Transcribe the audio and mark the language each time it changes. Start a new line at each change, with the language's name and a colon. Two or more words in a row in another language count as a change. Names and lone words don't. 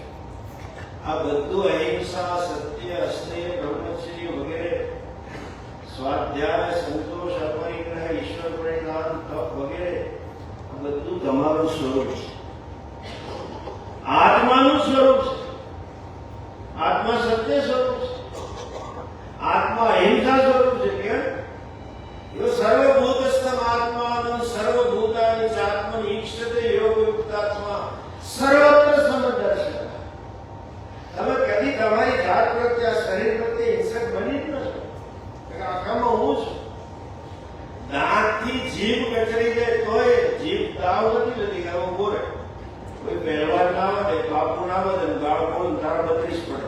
Gujarati: આ બધું અહિંસા, સત્ય, અસ્તેય, બ્રહ્મચર્ય વગેરે, સ્વાધ્યાય, સંતોષ, અપરિગ્રહ, ઈશ્વર પરિણામ, તપ વગેરે, આ બધું તમારું સ્વરૂપ છે, આત્માનું સ્વરૂપ છે. આત્મા સત્ય સ્વરૂપ છે, આત્મા અહિંસા સ્વરૂપ છે. કેમ?
Sanskrit: यो सर्वभूतस्थम आत्मानं सर्वभूतानि चात्मनि ईक्षते योगयुक्तात्मा सर्वत्र समदर्शन.
Gujarati: તમે કદી તમારી જાત પ્રત્યે, શરીર પ્રત્યે હિંસક બની જ નથી. આખામાં હું છું. દાંતથી જીભ કચરી જાય તોય જીભ તાવ નથી લેતી કે ઉભો રહે. કોઈ પહેલવાન ના વધે, બાપુ ના વધે, ગાળ બોલ તારા 32 પડે.